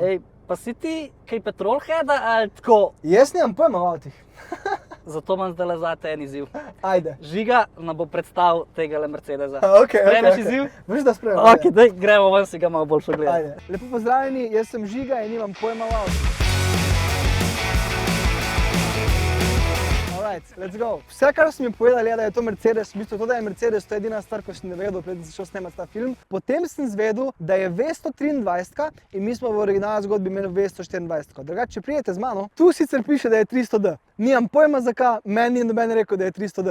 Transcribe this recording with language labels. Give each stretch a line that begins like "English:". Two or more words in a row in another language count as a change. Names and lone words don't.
Slovenian: Ej, pa si ti kaj petrolheada ali tako? Jaz nimam pojma o avtih. Zato imam zdaj zate en izziv. Ajde. Žiga nam bo predstavil tegale Mercedesa. Sprejmeš izziv? Veš, da sprejmem. Ok, daj, gremo ven si ga malo boljše gledati. Ajde. Lepo pozdravljeni, jaz sem Žiga in nimam pojma o avtih.
English: Alright, let's go.
Slovenian: Vse, kar so mi povedali, je, da je to Mercedes. V bistvu to, da je Mercedes, to je edina stvar, ko sem ne vedel, preden sem šel snemati ta film. Potem sem zvedel, da je V123 in mi smo v originalni zgodbi imeli V124. Drugače, če prijete z mano, tu sicer piše, da je 300D. Nimam pojma zakaj, meni ni noben rekel, da je 300D.